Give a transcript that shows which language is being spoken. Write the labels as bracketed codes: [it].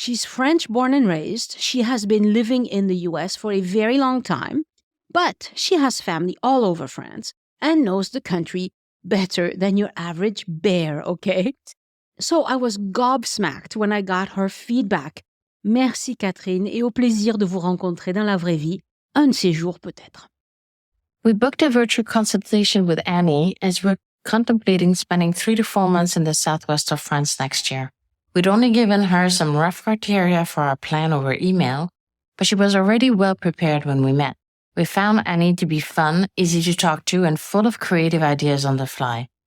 [en] She's French born and raised. She has been living in the US for a very long time, but she has family all over France and knows the country better than your average bear, okay? So I was gobsmacked when I got her feedback. [fr] Merci Catherine et au plaisir de vous rencontrer dans la vraie vie, un de ces jours peut-être. [en] We booked a virtual consultation with Annie as we're contemplating spending 3 to 4 months in the southwest of France next year. We'd only given her some rough criteria for our plan over email, but she was already well prepared when we met. We found Annie to be fun, easy to talk to, and full of creative ideas on the fly.